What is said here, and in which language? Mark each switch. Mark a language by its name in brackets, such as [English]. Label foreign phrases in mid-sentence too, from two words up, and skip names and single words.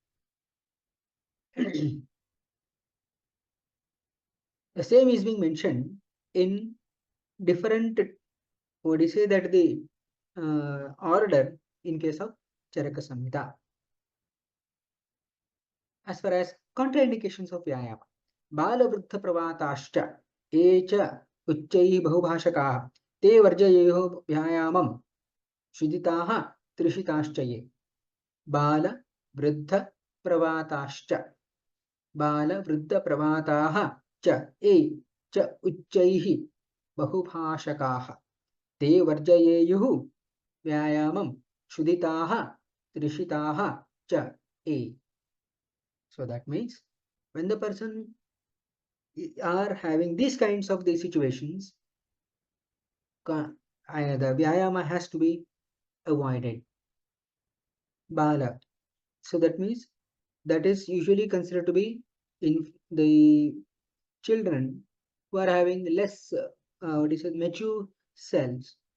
[English] The same is being mentioned in different, what do you say, that the order in case of Charaka Samhita. As far as contraindications of Vyayama, [Sanskrit] Bala Vruddha Pravatashcha, Echa Uchchai Bahubhashakaha, Te Varjayeho Vyayamam, Shuditaha Trishitashchaye, Bala Vruddha Pravatashcha, Bala Vruddha Pravataha cha e cha Uchchaihi Bahubhashakaha, Te Varjayeyuhu Vyayamam, Shuditaha Trishitaha cha e. [English] So that means when the person are having these kinds of the situations, the Vyayama has to be avoided. Bala. So that means that is usually considered to be in the children who are having less, what is it, mature cells.